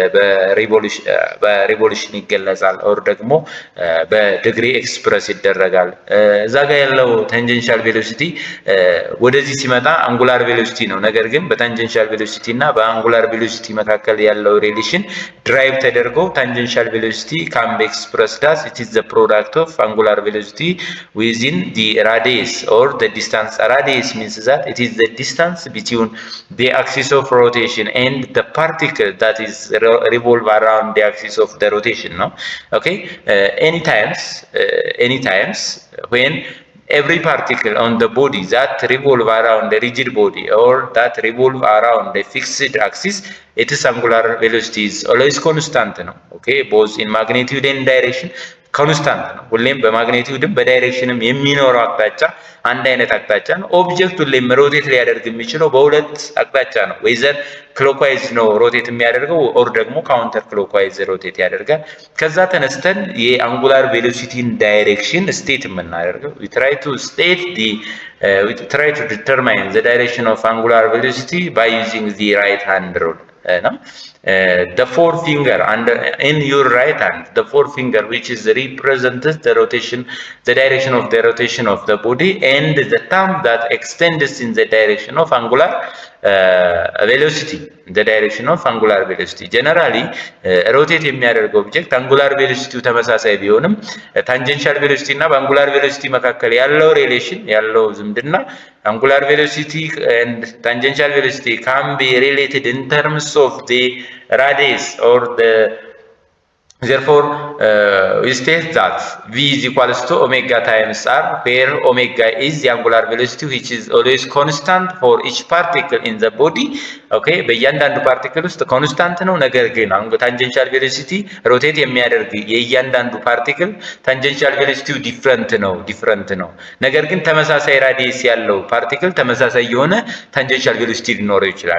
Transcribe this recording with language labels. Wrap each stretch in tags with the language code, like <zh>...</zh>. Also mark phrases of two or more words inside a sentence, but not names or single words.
<am>በሪቮሉሽን ይገለጻል፣ ኦር ደግሞ በዲግሪ ኤክስፕረስ ይደረጋል። እዛ ጋር ያለው</am> <en>tangential velocity</en> <am>ወደዚህ ሲመጣ</am> <en>angular velocity</en> <am>ነው። ነገር ግን በታንጀንሻል ቬሎሲቲ እና በአንጉላር ቬሎሲቲ መካከል ያለው ሪሌሽን ድራይቭ ተደርጎ</am> <en>tangential velocity can be expressed as it is the product of angular velocity within the radius or the distance. Radius means that it is the distance between the axis of rotation and the particle that is revolve around the axis of the rotation, no? Okay, anytimes when every particle on the body that revolve around the rigid body or that revolve around the fixed axis, its angular velocity is always constant, no? Okay, both in magnitude and direction</en> <am>ኮንስታንት ነው። ሁሌም በማግኔቲዩድም በዳይሬክሽንም የሚኖረው አቅጣጫ አንድ አይነት አቅጣጫ ነው። ኦብጀክት ሁሌም ሮቴት ሊያደርግ የሚችለው በሁለት አቅጣጫ ነው።</am> <en>whether clockwise</en> <am>ነው ሮቴት የሚያደርገው ኦር ደግሞ</am> <en>counter clockwise rotate</en> <am>ያደርጋል። ከዛ ተነስተን የአንጉላር ቬሎሲቲን ዳይሬክሽን ስቴት የምናደርገው</am> <en>we try to determine the direction of angular velocity by using the right hand rule. The forefinger in your right hand, the forefinger which is represents the rotation, the direction of the rotation of the body, and the thumb that extends in the direction of angular velocity, the direction of angular velocity. Generally rotate</en> <am>የሚያደርገው ኦብጀክት አንጉላር ቬሎሲቲው ተመሳሳይ ቢሆንም ታንጀንሻል ቬሎሲቲ እና በአንጉላር ቬሎሲቲ መካከል ያለው ሪሌሽን ያለው ዝምድና</am> <en>angular velocity and tangential velocity can be related in terms of the radius or the therefore we state that v is equals to omega times r, where omega is the angular velocity which is always constant for each particle in the body.</en> <am>Okay, በእያንዳንዱ ፓርቲክል ውስጥ ኮንስታንት ነው። ነገር ግን</am> <en>tangential velocity rotate</en> <am>የሚያደርግ የእያንዳንዱ ፓርቲክል ታንጀንሻል ቬሎሲቲው ዲፍረንት ነው። ነገር ግን ተመሳሳይ ራዲየስ ያለው ፓርቲክል ተመሳሳይ የሆነ</am> <en>tangential velocity</en> <am>ሊኖረው ይችላል።</am>